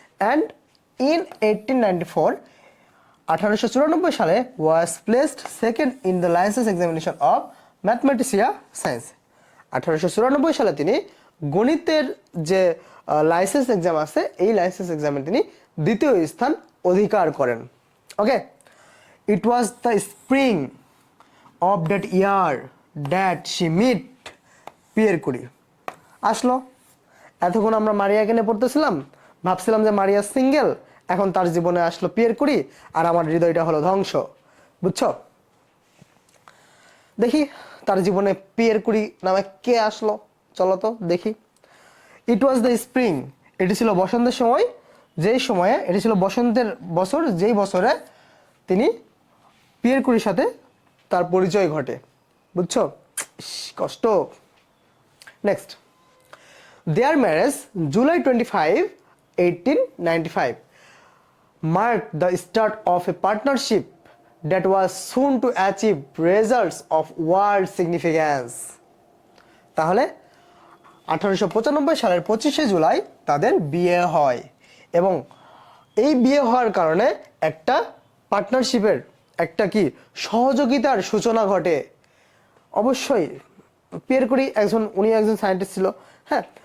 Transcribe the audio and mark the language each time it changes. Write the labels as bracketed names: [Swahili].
[English] And in 1894 [Bangla] 1894 সালে [English] was placed second in the license examination of mathematica science. [Bangla] 1894 সালে তিনি গণিতের যে লাইসেন্স এক্সাম আছে এই লাইসেন্স এক্সামে তিনি দ্বিতীয় স্থান অধিকার করেন। [English] Okay, it was the spring of that year that she meet Pierre Curie. [Bangla] আসলো, এতক্ষণ আমরা মারিয়াকে নিয়ে পড়তেছিলাম, ভাবছিলাম যে মারিয়া সিঙ্গেল, এখন তার জীবনে আসলো পিয়ের কুরি, আর আমার হৃদয়টা হলো ধ্বংস, বুঝছো? দেখি তার জীবনে পিয়ের কুরি নামে কে আসলো, চলো তো দেখি। [English] it was the spring, [Bangla] এটি ছিল বসন্তের সময়, যেই সময়ে এটি ছিল বসন্তের বছর, যেই বছরে তিনি পিয়ের কুরির সাথে তার পরিচয় ঘটে, বুঝছো? কষ্ট। [English] Next, their marriage July 25, 1895 marked the start of a partnership that was soon to achieve results of world significance. [Bangla] তাহলে 1895 সালের 25শে জুলাই তাদের বিয়ে হয়, এবং এই বিয়ে হওয়ার কারণে একটা পার্টনারশিপের একটা কি সহযোগিতার সূচনা ঘটে। অবশ্যই পিয়ের কুরি উনি একজন সায়েন্টিস্ট ছিল, হ্যাঁ।